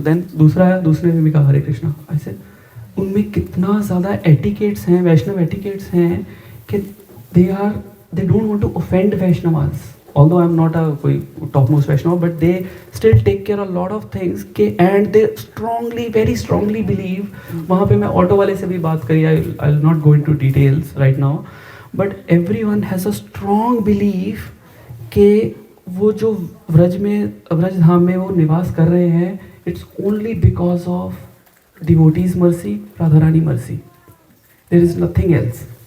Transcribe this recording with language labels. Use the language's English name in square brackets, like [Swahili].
[Hindi] Then दूसरे ने भी कहा हरे कृष्णा. [English] I said, [Hindi] उनमें कितना ज़्यादा एटिकेट्स हैं, वैष्णव एटिकेट्स हैं कि [English] they don't want to offend [Hindi] Vaishnavas. [English] Although I'm not a कोई topmost Vaishnav, but they still take care a lot of things के, and they very strongly believe. [Hindi] वहाँ पे मैं ऑटो वाले से भी बात करी, [English] I'll not go into details right now, but everyone has a strong belief [Hindi] कि वो जो व्रज धाम में वो निवास कर रहे हैं, [English] It's only because of devotees mercy, Radha Rani mercy. There is nothing else.